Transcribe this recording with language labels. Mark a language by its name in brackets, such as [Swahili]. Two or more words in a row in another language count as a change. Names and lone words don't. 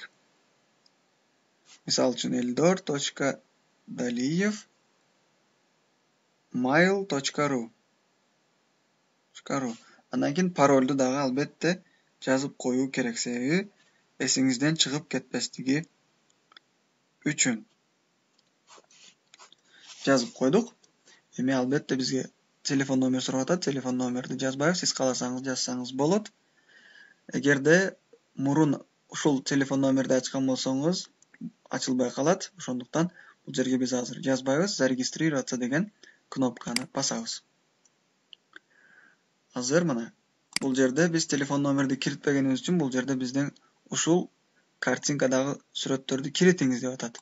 [Uzbek] Misol uchun eldor.daliyev mail.ru. Undan keyin parolni dag'i albatta yozib qo'yish kerak sevi esingizdan chiqib ketmasligi uchun. Yozib qo'ydik. Albatta bizga [Kyrgyz] телефон номер сурап атат. Телефон номерди жазбайбыз. Сиз кааласаңыз жазсаңыз болот. Эгерде мурун ушул телефон номерди ачкан болсоңуз, ачылбай калат. Ошондуктан бул жерге биз азыр жазбайбыз. Зарегистрироваться деген кнопканы басабыз. Азыр мына бул жерде биз телефон номерди киритпегенибиз үчүн бул жерде биздин ушул картинкадагы сүрөттөрдү киритиңиз деп атат.